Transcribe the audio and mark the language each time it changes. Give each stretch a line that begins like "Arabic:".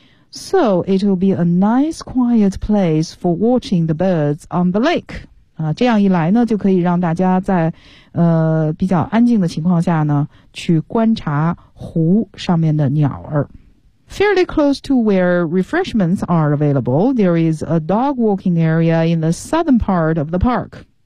English: So it will be a nice quiet place for watching the birds on the lake.
Chinese: 这样一来呢，就可以让大家在比较安静的情况下呢，去观察湖上面的鸟儿。
English: Fairly close to where refreshments are available, there is a dog walking area in the southern part of the park.